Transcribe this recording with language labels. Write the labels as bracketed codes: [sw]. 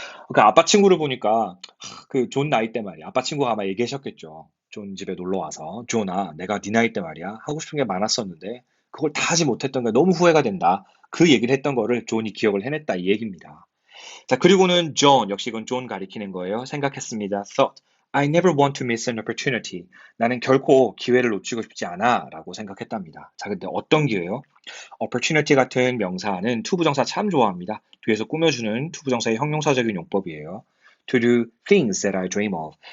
[ko] 그러니까 아빠 친구를 보니까 그 존 나이 때 말이야. 아빠 친구가 아마 얘기하셨겠죠. 존 집에 놀러 와서 존아, 내가 네 나이 때 말이야. 하고 싶은 게 많았었는데 그걸 다 하지 못했던 게 너무 후회가 된다. 그 얘기를 했던 거를 존이 기억을 해냈다 이 얘기입니다. 자, 그리고는 존, 역시 이건 존 가리키는 거예요. 생각했습니다. Thought. [en] I never want to miss an opportunity. [ko] 나는 결코 기회를 놓치고 싶지 않아 라고 생각했답니다. 자, 근데 어떤 기회요? opportunity 같은 명사는 to 부정사 참 좋아합니다. 뒤에서 꾸며주는 to 부정사의 형용사적인 용법이에요. [en] To do things that I dream of.